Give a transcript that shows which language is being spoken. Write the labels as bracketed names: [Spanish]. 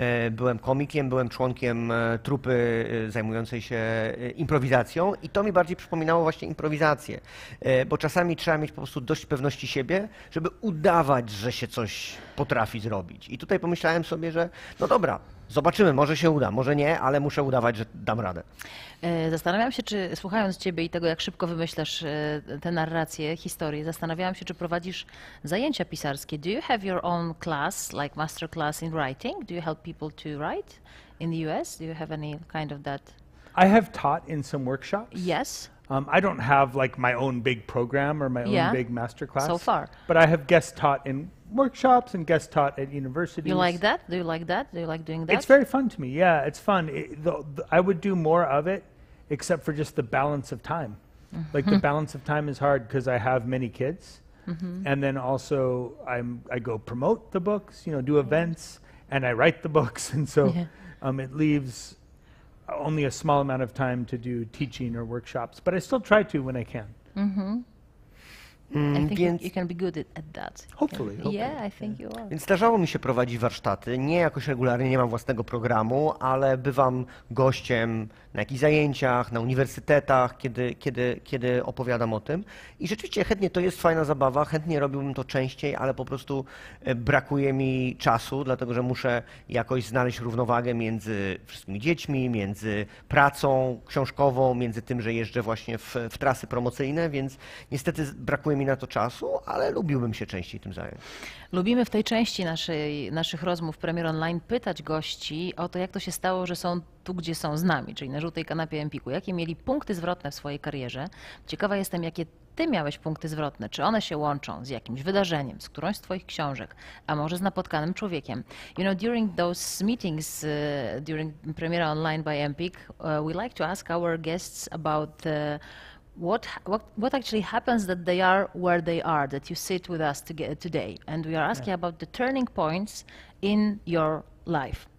[Polish] Byłem komikiem, byłem członkiem trupy zajmującej się improwizacją i to mi bardziej przypominało właśnie improwizację, bo czasami trzeba mieć po prostu dość pewności siebie, żeby udawać, że się coś potrafi zrobić. I tutaj pomyślałem sobie, że no dobra, zobaczymy, może się uda, może nie, ale muszę udawać, że dam radę. Zastanawiam się, czy słuchając Ciebie i tego, jak szybko wymyślasz te narracje, historie, zastanawiałam się, czy prowadzisz zajęcia pisarskie. [English] Do you have your own class, like master class in writing? Do you help people to write in the US? Do you have any kind of that? I have taught in some workshops. Yes. I don't have like my own big program or my own big master class. So far. But I have guest taught in workshops and guest taught at universities. You like that? Do you like that? Do you like doing that? It's very fun to me. Yeah, it's fun. I would do more of it, except for just the balance of time. Like the balance of time is hard because I have many kids, and then also I go promote the books, do events, and I write the books, and so it leaves only a small amount of time to do teaching or workshops. But I still try to when I can. I think you can be good at that. Hopefully. Yeah, I think you are. [Polish] Więc zdarzało mi się prowadzić warsztaty, nie jakoś regularnie, nie mam własnego programu, ale bywam gościem na jakichś zajęciach, na uniwersytetach, kiedy opowiadam o tym. I rzeczywiście chętnie to jest fajna zabawa, chętnie robiłbym to częściej, ale po prostu brakuje mi czasu, dlatego że muszę jakoś znaleźć równowagę między wszystkimi dziećmi, między pracą książkową, między tym, że jeżdżę właśnie w trasy promocyjne, więc niestety brakuje mi na to czasu, ale lubiłbym się częściej tym zająć. Lubimy w tej części naszych rozmów Premier Online pytać gości o to, jak to się stało, że są tu, gdzie są z nami, czyli na żółtej kanapie Empiku. Jakie mieli punkty zwrotne w swojej karierze? Ciekawa jestem, jakie ty miałeś punkty zwrotne. Czy one się łączą z jakimś wydarzeniem, z którąś z twoich książek, a może z napotkanym człowiekiem? [English] You know, during those meetings, during Premiera Online by Empik, we like to ask our guests about what actually happens that they are where they are, that you sit with us today. And we are asking about the turning points in your life.